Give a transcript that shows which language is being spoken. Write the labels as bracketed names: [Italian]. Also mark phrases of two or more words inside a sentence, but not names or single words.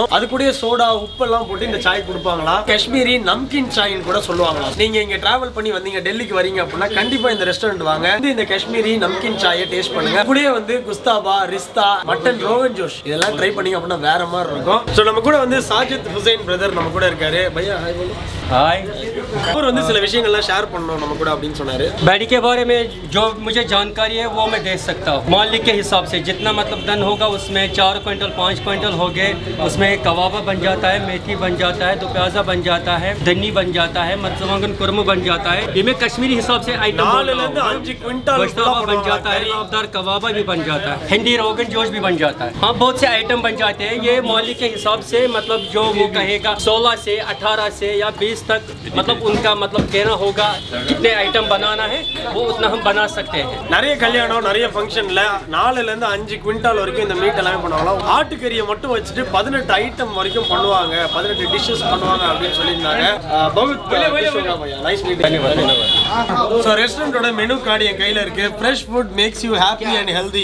[Tamil] அது கூட சோடா உப்பு எல்லாம் போட்டு இந்த சாய் கொடுப்பாங்களா. காஷ்மீரி நம்கின் சாய்னு கூட சொல்லுவாங்களா. நீங்க இங்க டிராவல் பண்ணி வந்தீங்க, டெல்லிக்கு வரீங்க அப்படின்னா கண்டிப்பா இந்த ரெஸ்டாரண்ட் வாங்க. இந்த காஷ்மீரி நம்கின் சாயை டேஸ்ட் பண்ணுங்க. கூடயே வந்து குஸ்தாபா, ரிஸ்தா, மட்டன், ரோகன் ஜோஷ் இதெல்லாம் ட்ரை பண்ணீங்க அப்படின்னா வேற மாதிரி இருக்கும். சோ நம்ம கூட வந்து சாஜித் ஹுசைன் பிரதர் நம்ம கூட இருக்காரு. [Hindi] भैया हाय बोलो. हाय. [Tamil] அவர் வந்து சில விஷயங்கள்லாம் ஷேர் பண்ணணும் நம்ம கூட அப்படின்னு சொன்னாரு. [Hindi] बैडी के बारे में जो मुझे जानकारी है वो मैं दे सकता हूँ. मालिक के हिसाब से जितना मतलब धन होगा उसमें 4 क्विंटल 5 क्विंटल हो गए. उसमें कबाबा बन जाता है, मेथी बन जाता है, दुप्याजा बन जाता है, दनी बन जाता है, मर्चमगन कुर्मा बन जाता है. ये मैं कश्मीरी हिसाब से आइटम बोल रहा हूँ. 5 क्विंटल गोश्ताबा बन जाता है, नाबदार कबाबा भी बन जाता है, हिंदी रोगन जोश भी बन जाता है. हाँ बहुत से आइटम बन जाते हैं. ये मालिक के हिसाब से मतलब जो वो कहेगा 16 से 18 से या 20 तक मतलब उनका मतलब कहना होगा कितने आइटम बनाना है वो उतना हम बना सकते हैं. [Tamil] நிறைய கல்யாணம், நிறைய ஃபங்க்ஷன்ல 4ல இருந்து 5 குவிண்டால் வரைக்கும் இந்த மீட் எல்லாமே பண்ணுவாங்க. ஆட்டுக்கறியை மட்டும் வச்சுட்டு 18 ஐட்டம் வரைக்கும் பண்ணுவாங்க, 18 டிஷஸ் பண்ணுவாங்க அப்படின்னு சொல்லியிருந்தாங்க. ஸோ ரெஸ்டாரண்டோட [English] menu card [Tamil] என் கையில இருக்கு. [English] fresh food makes you happy and healthy.